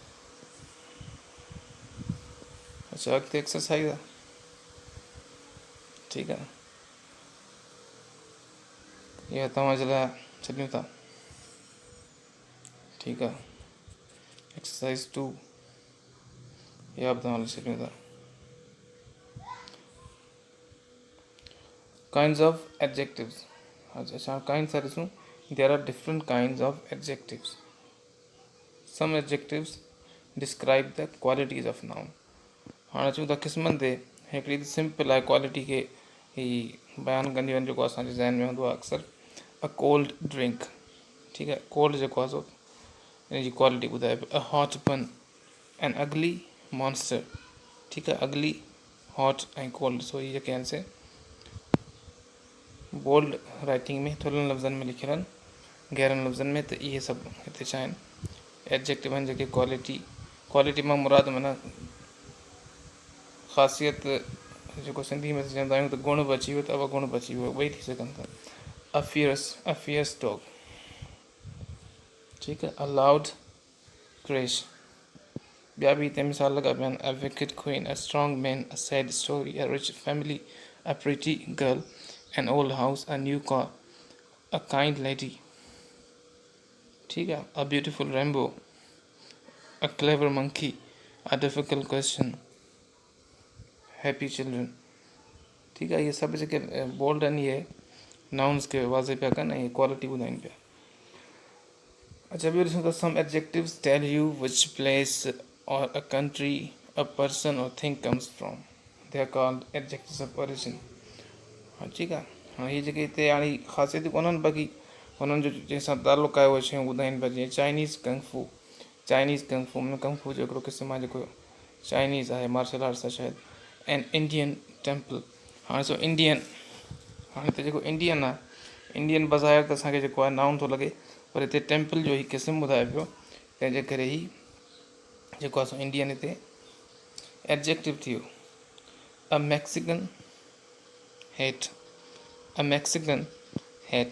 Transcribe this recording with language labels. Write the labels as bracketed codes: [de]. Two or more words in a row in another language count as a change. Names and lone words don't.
[sd] अच्छा, अॻिते एक्सरसाइज़ आहे। ठीकु आहे। इहा तव्हांजे लाइ छॾियूं था। ठीकु आहे। एक्सरसाइज़ 2 इहा बि तव्हां लाइ छॾियूं था। [en] kinds of adjectives. [sd] अच्छा, काइंड्स सां ॾिसूं। [en] there are different kinds of adjectives. some adjectives describe the qualities of noun. [sd] हाणे अचूं था क़िस्मनि ते। हिकिड़ी त सिंपल आहे, क्वालिटी खे ही बयानु कंदियूं आहिनि, जेको असांजे ज़हन में हूंदो आहे अक्सर। [en] a cold drink. [sd] ठीकु आहे। कोल्ड जेको आहे सो इन जी क्वालिटी ॿुधाए पियो। [en] a hot bun, an ugly monster. [sd] ठीकु आहे। अगली, हॉट ऐं कोल्ड, सो इहे जेके आहिनि से [en] bold writing [sd] में थुल्हनि लफ़्ज़नि में लिखियल आहिनि, गहरनि लफ़्ज़नि में। त इहे सभु हिते छा आहिनि, एडजेक्टिव आहिनि जेके क्वालिटी मां मुराद माना ख़ासियत, जेको सिंधी में चवंदा आहियूं त गुण बि अची वियो, त अवगुण बि अची वियो, ॿई थी सघनि था। [en] a fierce dog. [sd] ठीकु आहे। [en] a loud crash. [sd] ॿिया बि हिते मिसाल लॻा पिया आहिनि। [en] a wicked queen, a strong man, a sad story, a rich family, a pretty girl, an old house, a new car, a kind lady. [sd] ठीकु आहे। [en] a beautiful rainbow, a clever monkey, a difficult question, happy children. [sd] ठीकु आहे। इहे सभु जेके बोल्ड आहिनि, इहे नाउन्स खे वाज़े पिया कनि ऐं क्वालिटी ॿुधाइनि पिया। अच्छा, ॿियो ॾिसूं त [en] some adjectives tell you which place or a country a person or thing comes from, they are called adjectives of origin. [sd] हा, ठीकु आहे। हाणे इहे जेके हिते हाणे ख़ासियतूं कोन्हनि, बाक़ी हुननि जो जंहिंसां तालुक़ु आहे उहे शयूं ॿुधाइनि पिया। जीअं [en] Chinese kung fu, Chinese kung fu [sd] माना कंगफू जो हिकिड़ो क़िस्म आहे जेको चाइनीज़ आहे, [en] martial arts [sd] आहे शायदि। [en] and Indian temple. [sd] हाणे सो इंडियन, हाणे हिते जेको इंडियन आहे, इंडियन बज़ाहिर त असांखे जेको आहे नाउन थो लॻे, पर हिते टेम्पल जो ई क़िस्म ॿुधाए पियो, तंहिंजे करे ई जेको आहे सो इंडियन हिते एडजेक्टिव थी वियो। [en] a Mexican hat, a Mexican hat.